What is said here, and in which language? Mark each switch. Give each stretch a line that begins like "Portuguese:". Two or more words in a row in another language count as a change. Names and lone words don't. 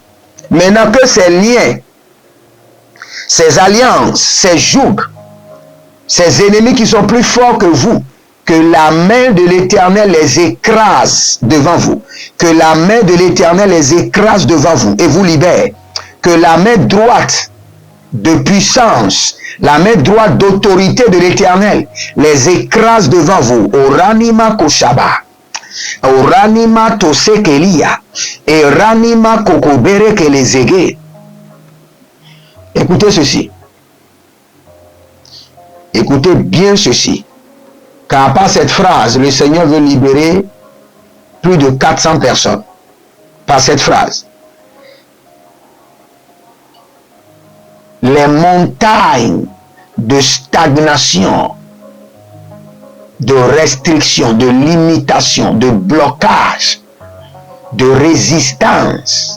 French: Maintenant que ces liens, ces alliances, ces jougs, ces ennemis qui sont plus forts que vous, que la main de l'Éternel les écrase devant vous. Que la main de l'Éternel les écrase devant vous et vous libère. Que la main droite de puissance, la main droite d'autorité de l'Éternel les écrase devant vous. Oranima koshaba, oranima tosekelia, et ranima kokobere que les égés. Écoutez ceci. Écoutez bien ceci. Car par cette phrase, le Seigneur veut libérer plus de 400 personnes. Par cette phrase. Les montagnes de stagnation, de restriction, de limitation, de blocage, de résistance